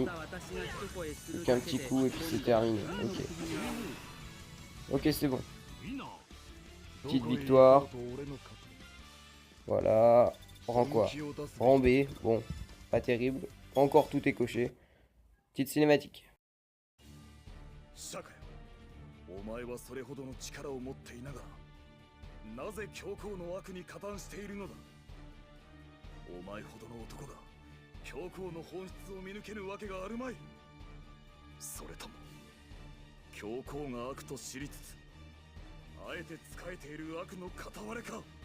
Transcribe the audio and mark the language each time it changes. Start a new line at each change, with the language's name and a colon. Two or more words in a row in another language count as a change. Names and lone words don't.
French: Plus qu'un petit coup et puis c'est terminé. Ok. Ok c'est bon. Petite victoire. Voilà. Rang quoi? Rang B. Bon. Pas terrible. Encore tout est coché. Petite cinématique.
Japanese: お前はそれほどの力を持っていながら、なぜ教皇の悪に加担しているのだ。お前ほどの男が教皇の本質を見抜けるわけがあるまい。それとも教皇が悪と知りつつあえて仕えている悪の片割れか。